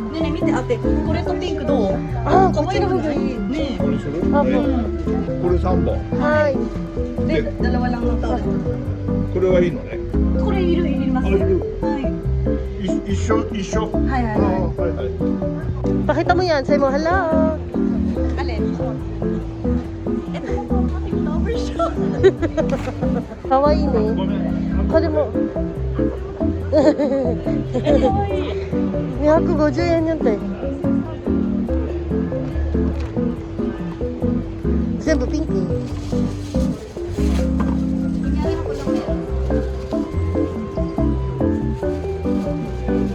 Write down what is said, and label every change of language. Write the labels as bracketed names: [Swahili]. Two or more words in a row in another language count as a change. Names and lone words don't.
[Japanese] ねえねえ見て、あって、これとピンクどう？あー、可こっ愛いのがい。ちの方がいい。ねこれするあ、もう。これ3本はい。え。 [Filipino] で、dalawa lang ng tao。 [Japanese] これはいいのねこれいります。あいるはい。一緒はいはいあははいはい [Filipino] Pakita mo yan. Say mo, hello. い。alin? Ito po, [English] happy flower show. [Japanese] かわいいね. ごめんこれも。250円やって。全部ピンク。 [Filipino] Kunyari ako lang meron.